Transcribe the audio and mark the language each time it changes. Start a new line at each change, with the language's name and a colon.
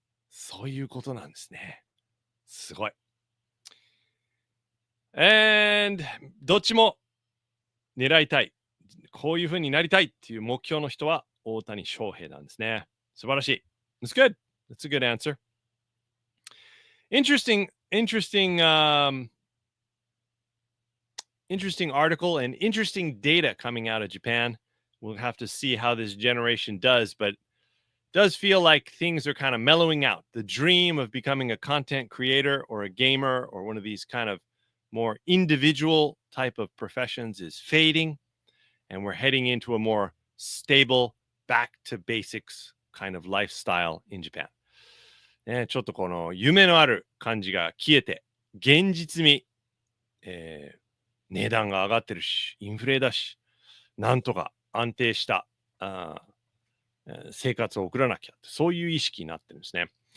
Japanese: そういうことなんですね。すごい。
English: And
Japanese: どっちも狙いたい。こういう風になりたいっていう目標の人は大谷翔平なんですね。素晴らしい。
English: That's good. That's a good answer. Interesting article and interesting data coming out of Japan. We'll have to see how this generation does, but does feel like things are kind of mellowing out. The dream of becoming a content creator or a gamer or one of these kind of more individual type of professions is fading, and we're heading into a more stable, back to basics kind of lifestyle in Japan.
Japanese: ね、ちょっとこの夢のある感じが消えて、現実味、値段が上がってるし、インフレだし、なんとか安定した生活を送らなきゃ、そういう意識になってるんですね。